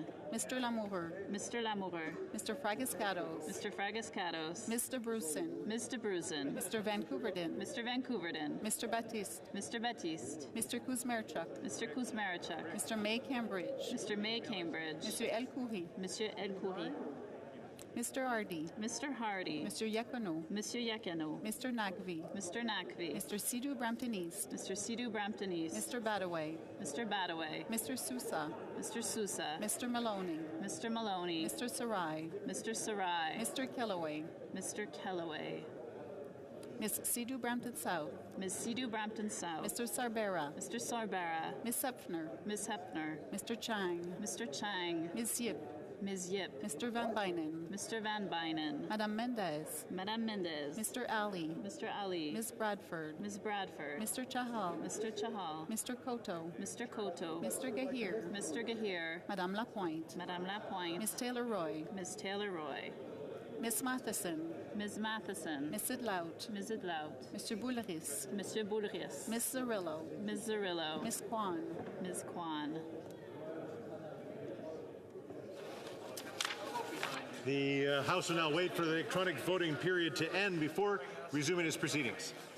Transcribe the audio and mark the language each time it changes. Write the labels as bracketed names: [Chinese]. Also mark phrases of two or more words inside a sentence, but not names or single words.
[English] Mr. Lamoureux. Mr. Lamoureux. Mr. Fragascatos. Mr. Fragascatos. Mr. Brusen. Mr. Brusen. Mr. Vancouverden. Mr. Vancouverden. Mr. Baptiste. Mr. Baptiste. Mr. Kuzmerchuk. Mr. Kuzmarchuk. Mr. May Cambridge. Mr. May Cambridge. Monsieur El Khoury. Monsieur El Khoury. Mr. Hardy. Mr. Hardy. Mr. Yacono. Monsieur Yakano. Mr. Nagvi. Mr. Nakvi. Mr. Sidhu Brampton East. Mr. Sidhu Brampton East. Mr. Badaway. Mr. Badaway. Mr. Sousa. Mr. Sousa. Mr. Maloney. Mr. Maloney. Mr. Sarai. Mr. Sarai. Mr. Kellaway. Mr. Kellaway. Miss Sidhu Brampton South. Ms. Sidhu Brampton South. Mr. Sarbera. Mr. Sarbara. Miss Hepfner. Ms. Hepner. Mr. Chang. Mr. Chang. Ms. Yip. Ms. Yip. Mr. Van Bynen. Mr. Van Bynen. Madame Mendez. Madame Mendez. Mr. Ali. Mr. Ali. Ms. Bradford. Ms. Bradford. Mr. Chahal. Mr. Chahal. Mr. Koto. Mr. Koto. Mr. Gahir. Mr. Gahir. Madame Lapointe. Madame Lapointe. Miss Taylor Roy. Ms. Taylor Roy. Miss Matheson. Ms. Matheson. Miss Idlout. Ms. Idlout. Mr. Boulris. Monsieur Boulris. Miss Zarillo. Ms. Zarillo. Miss Kwan. Ms. Kwan. The House will now wait for the electronic voting period to end before resuming its proceedings.